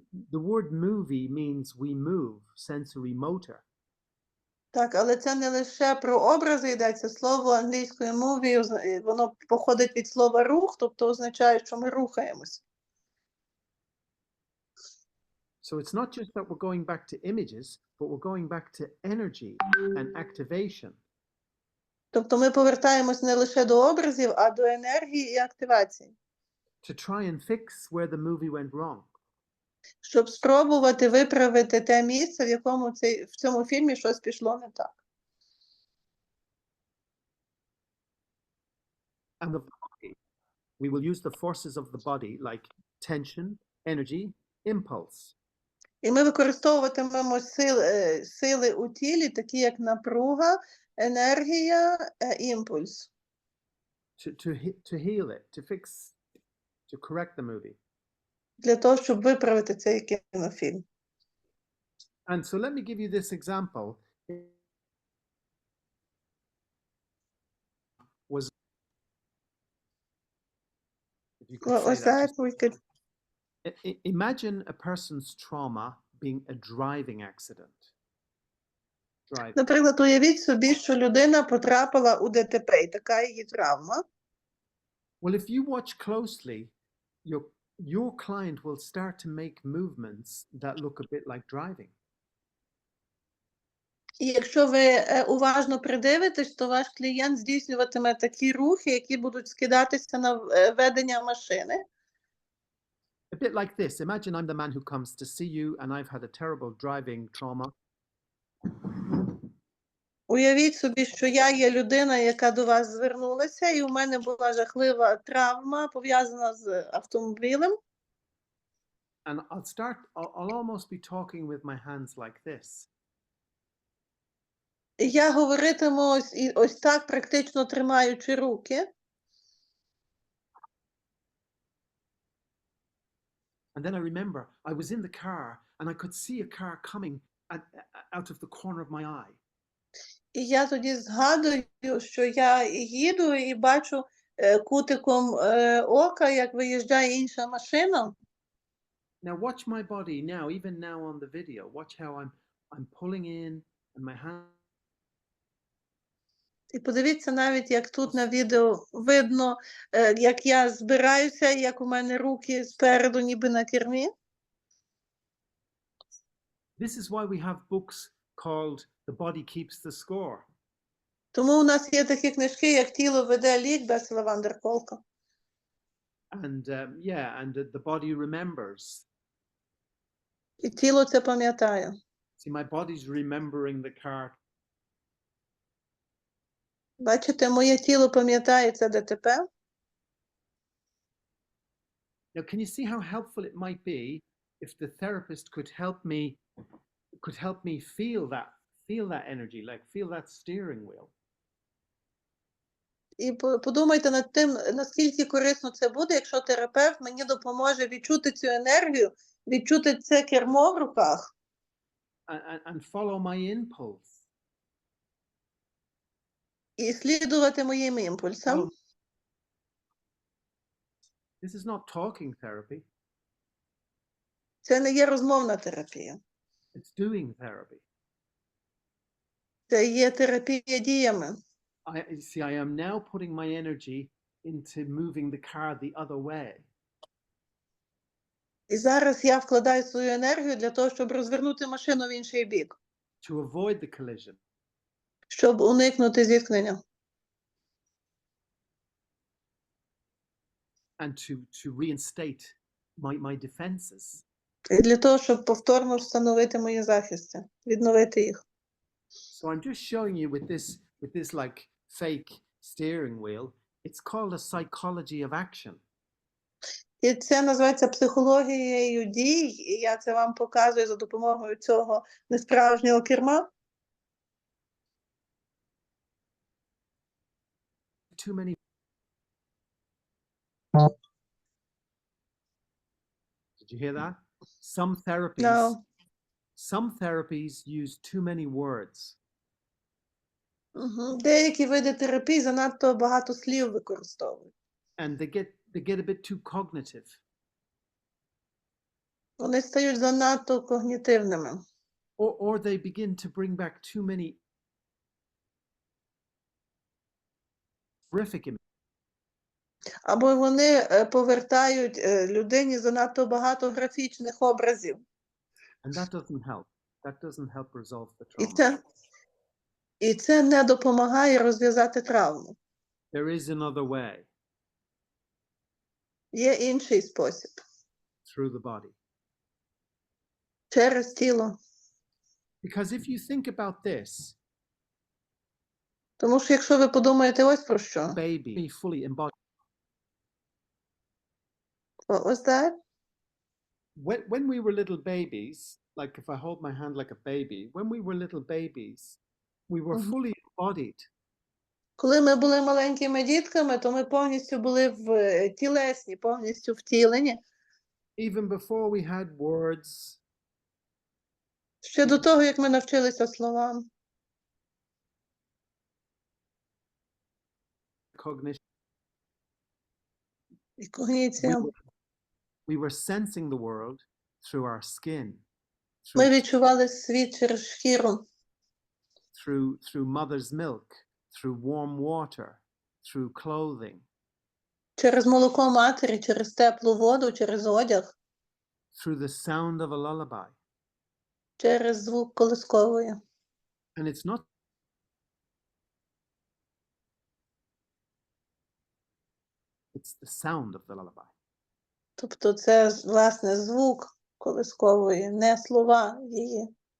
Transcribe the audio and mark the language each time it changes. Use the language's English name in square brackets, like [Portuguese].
[English] The word movie means we move, sensory motor. [Ukrainian] Так, але це не лише про образи йдеться. Слово англійською мовою, воно походить від слова рух, тобто означає, що ми рухаємось. [English] So it's not just that we're going back to images, but we're going back to energy and activation. [Ukrainian] Тобто ми повертаємось не лише до образів, а до енергії і активації. [English] To try and fix where the movie went wrong. [Ukrainian] Щоб спробувати виправити те місце, в якому в цьому фільмі щось пішло не так. [English] And the body, we will use the forces of the body like tension, energy, impulse. [Ukrainian] І ми використовуватимемо сили у тілі, такі як напруга, енергія, імпульс. [English] To heal it, to fix, to correct the movie. [Ukrainian] Для того, щоб виправити цей кінофільм. [English] And so let me give you this example. What was that? We could... Imagine a person's trauma being a driving accident. driving. [Ukrainian] Наприклад, уявіть собі, що людина потрапила у ДТП, і така її травма. [English] Well, if you watch closely, your client will start to make movements that look a bit like driving. [Ukrainian] І якщо ви уважно придивитесь, то ваш клієнт здійснюватиме такі рухи, які будуть скидатися на ведення машини. [English] A bit like this. Imagine I'm the man who comes to see you and I've had a terrible driving trauma. [Ukrainian] Уявіть собі, що я є людина, яка до вас звернулася, і у мене була жахлива травма, пов'язана з автомобілем. [English] And I'll almost be talking with my hands like this. [Ukrainian] І я говоритиму ось так, практично тримаючи руки. [English] And then I remember I was in the car and I could see a car coming out of the corner of my eye. [Ukrainian] І я тоді згадую, що я їду і бачу кутиком ока, як виїжджає інша машина. [English] Now watch my body now, even now on the video. Watch how I'm pulling in and my hand. [Ukrainian] І подивіться навіть, як тут на відео видно, як я збираюся, як у мене руки спереду ніби на кермі. [English] This is why we have books called The Body Keeps the Score. [Ukrainian] Тому у нас є такі книжки, як «Тіло веде лік» Бесела Ван дер Колка. [English] And the body remembers. [Ukrainian] І тіло це пам'ятає. [English] See, my body's remembering the car. [Ukrainian] Бачите, моє тіло пам'ятає це ДТП. [English] Now, can you see how helpful it might be if the therapist could help me feel that energy, like feel that steering wheel? [Ukrainian] І подумайте над тим, наскільки корисно це буде, якщо терапевт мені допоможе відчути цю енергію, відчути це кермо в руках. [English] And follow my impulse. [Ukrainian] І слідувати моїм імпульсам. [English] This is not talking therapy. [Ukrainian] Це не є розмовна терапія. [English] It's doing therapy. [Ukrainian] Це є терапія діями. [English] I am now putting my energy into moving the car the other way. [Ukrainian] І зараз я вкладаю свою енергію для того, щоб розвернути машину в інший бік. [English] To avoid the collision. [Ukrainian] Щоб уникнути зіткнення. [English] And to reinstate my defenses. [Ukrainian] І для того, щоб повторно встановити мої захисти, відновити їх. [English] So I'm just showing you with this like fake steering wheel. It's called a psychology of action. [Ukrainian] І це називається психологією дій, і я це вам показую за допомогою цього несправжнього керма. [English] Too many. Did you hear that? No. Some therapies use too many words. [Ukrainian] Деякі види терапії занадто багато слів використовують. [English] And they get a bit too cognitive. [Ukrainian] Вони стають занадто когнітивними. [English] Or they begin to bring back too many horrific images. [Ukrainian] Або вони повертають людині занадто багато графічних образів. [English] And that doesn't help. That doesn't help resolve the trauma. [Ukrainian] І це не допомагає розв'язати травму. [English] There is another way. [Ukrainian] Є інший спосіб. [English] Through the body. [Ukrainian] Через тіло. [English] Because if you think about this, [Ukrainian] тому що якщо ви подумаєте ось про що. [English] Baby fully embodied. What was that? When we were little babies, like if I hold my hand like a baby, when we were little babies, we were fully embodied. [Ukrainian] Коли ми були маленькими дітками, то ми повністю були тілесні, повністю втілені. [English] Even before we had words. [Ukrainian] Ще до того, як ми навчилися словам. [English] Cognition. [Ukrainian] І когніція. [English] We were sensing the world through our skin. [Ukrainian] Ми відчували світ через шкіру. [English] through mother's milk, through warm water, through clothing, [Ukrainian] Через молоко матері, через теплу воду, через одяг, [English] through the sound of a lullaby. [Ukrainian] через звук колискової. [English] And it's not it's the sound of the lullaby. [Ukrainian] Тобто це, власне, звук колискової, не слова її.